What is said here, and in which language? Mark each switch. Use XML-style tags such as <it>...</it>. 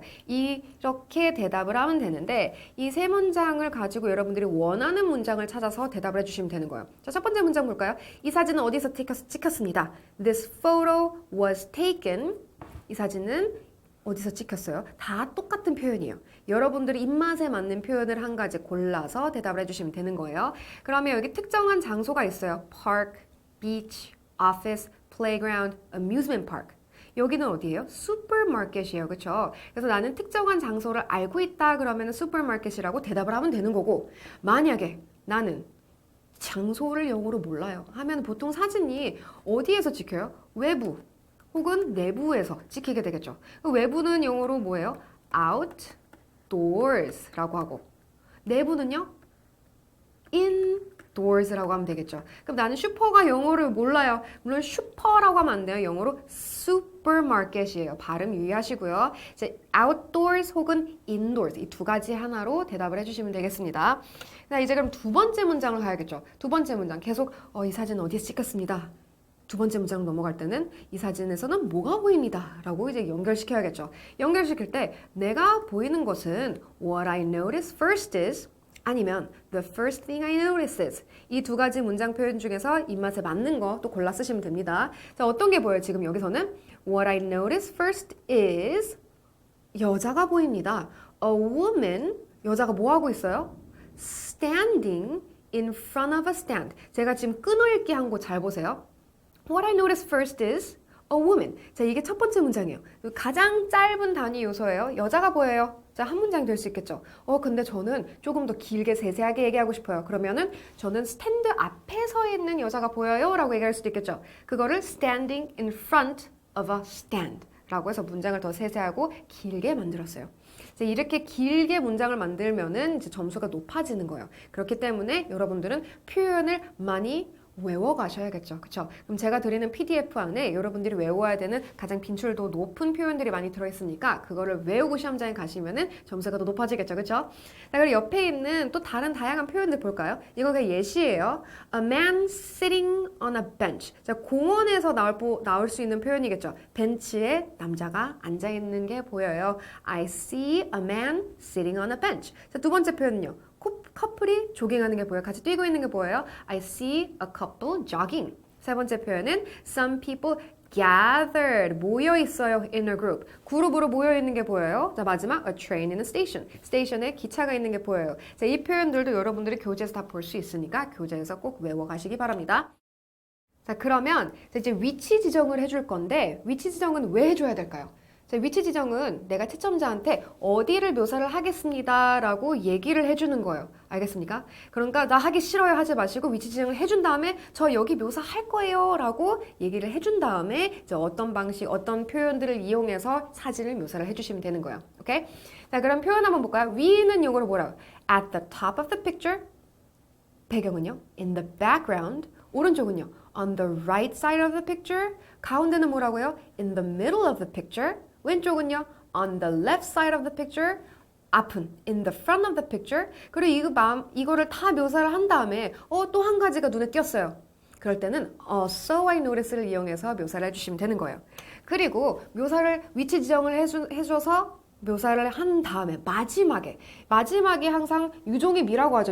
<ko>이렇게 대답을 하면 되는데 이 세 문장을 가지고 여러분들이 원하는 문장을 찾아서 대답을 해주시면 되는 거예요. 자, 첫 번째 문장 볼까요? 이 사진은 어디서 찍혔습니다.</ko> <en>This photo was taken.</en> <ko>이 사진은 어디서 찍혔어요? 다 똑같은 표현이에요. 여러분들이 입맛에 맞는 표현을 한 가지 골라서 대답을 해주시면 되는 거예요. 그러면 여기 특정한 장소가 있어요.</ko> <en>Park, beach, office, playground, amusement park.</en> <ko>여기는 어디예요? 슈퍼마켓이에요. 그렇죠? 그래서 나는 특정한 장소를 알고 있다 그러면 슈퍼마켓이라고 대답을 하면 되는 거고 만약에 나는 장소를 영어로 몰라요 하면 보통 사진이 어디에서 찍혀요? 외부 혹은 내부에서 찍히게 되겠죠. 외부는 영어로 뭐예요? outdoors라고 하고 내부는요? indoors라고 하면 되겠죠. 그럼 나는 슈퍼가 영어를 몰라요. 물론 슈퍼라고 하면 안 돼요. 영어로 supermarket이에요. 발음 유의하시고요. 이제 outdoors 혹은 indoors 이 두 가지 하나로 대답을 해주시면 되겠습니다. 자, 이제 그럼 두 번째 문장을 가야겠죠. 두 번째 문장 계속 이 사진 어디에 찍혔습니다. 두 번째 문장 넘어갈 때는 이 사진에서는 뭐가 보입니다 라고 이제 연결시켜야겠죠. 연결시킬 때 내가 보이는 것은</ko> <en>what I notice first is</en> <ko>아니면</ko> <en>the first thing I notice is</en> <ko>이 두 가지 문장 표현 중에서 입맛에 맞는 거 또 골라 쓰시면 됩니다. 자, 어떤 게 보여요? 지금 여기서는</ko> <en>what I notice first is</en> <ko>여자가 보입니다.</ko> <en>A woman</en> <ko>여자가 뭐 하고 있어요?</ko> <en>standing in front of a stand.</en> <ko>제가 지금 끊어읽기 한 거 잘 보세요.</ko> <en>What I notice first is a woman.</en> <ko>자, 이게 첫 번째 문장이에요. 가장 짧은 단위 요소예요. 여자가 보여요. 자, 한 문장이 될 수 있겠죠. 근데 저는 조금 더 길게 세세하게 얘기하고 싶어요. 그러면은 저는 스탠드 앞에 서 있는 여자가 보여요 라고 얘기할 수도 있겠죠. 그거를</ko> <en>standing in front of a stand</en> <ko>라고 해서 문장을 더 세세하고 길게 만들었어요. 이렇게 길게 문장을 만들면은 이제 점수가 높아지는 거예요. 그렇기 때문에 여러분들은 표현을 많이 외워가셔야겠죠. 그쵸? 그럼 제가 드리는 PDF 안에 여러분들이 외워야 되는 가장 빈출도 높은 표현들이 많이 들어있으니까 그거를 외우고 시험장에 가시면은 점수가 더 높아지겠죠. 그쵸? 자, 그리고 옆에 있는 또 다른 다양한 표현들 볼까요? 이거 그냥 예시예요.</ko> <en>A man sitting on a bench.</en> <ko>자, 공원에서 나올 수 있는 표현이겠죠. 벤치에 남자가 앉아있는 게 보여요.</ko> <en>I see a man sitting on a bench.</en> <ko>자, 두 번째 표현은요. 커플이 조깅하는 게 보여요. 같이 뛰고 있는 게 보여요.</ko> <en>I see a couple jogging.</en> <ko>세 번째 표현은</ko> <en>some people gathered.</en> <ko>모여 있어요.</ko> <en>in a group.</en> <ko>그룹으로 모여 있는 게 보여요. 자, 마지막</ko> <en>a train in a station.</en> <ko>스테이션에 기차가 있는 게 보여요. 자, 이 표현들도 여러분들이 교재에서 다 볼 수 있으니까 교재에서 꼭 외워가시기 바랍니다. 자, 그러면 이제 위치 지정을 해줄 건데 위치 지정은 왜 해줘야 될까요? 자, 위치 지정은 내가 채점자한테 어디를 묘사를 하겠습니다 라고 얘기를 해주는 거예요. 알겠습니까? 그러니까 나 하기 싫어요 하지 마시고 위치 지정을 해준 다음에 저 여기 묘사할 거예요 라고 얘기를 해준 다음에 이제 어떤 방식, 어떤 표현들을 이용해서 사진을 묘사를 해주시면 되는 거예요. 오케이? 자, 그럼 표현 한번 볼까요? 위는 이거를 뭐라고?</ko> <en>At the top of the picture.</en> <ko>배경은요?</ko> <en>In the background.</en> <ko>오른쪽은요?</ko> <en>On the right side of the picture.</en> <ko>가운데는 뭐라고요?</ko> <en>In the middle of the picture.</en> <ko>왼쪽은요?</ko> <en>On the left side of the picture.</en> <ko>앞은</ko> <en>in the front of the picture.</en> <ko>그리고 이거를 다 묘사를 한 다음에 또 한 가지가 눈에 띄었어요. 그럴 때는</ko> <en>so I notice</en> <ko>를 이용해서 묘사를 해주시면 되는 거예요. 그리고 묘사를 위치 지정을 해줘서 묘사를 한 다음에 마지막에 항상 유종의 미라고 하죠.</ko>